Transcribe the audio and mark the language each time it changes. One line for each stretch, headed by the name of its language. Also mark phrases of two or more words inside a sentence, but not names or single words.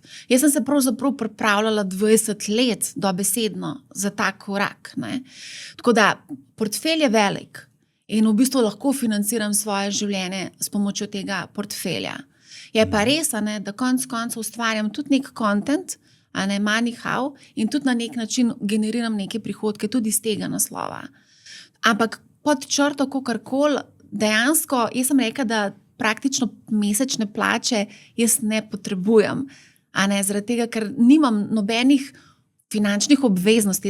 Slovenian: Jaz sem se pravzaprav pripravljala 20 let dobesedno za ta korak, ne? Tako da portfelj je velik in v bistvu lahko financiram svoje življenje s pomočjo tega portfelja. Je pa res, da konec koncev ustvarjam tudi nek content, money-how, in tudi na nek način generiram neke prihodke tudi iz tega naslova. Ampak pod črto kakorkoli, dejansko, jaz sem rekla, da praktično mesečne plače jaz ne potrebujem, zaradi tega, ker nimam nobenih finančnih obveznosti.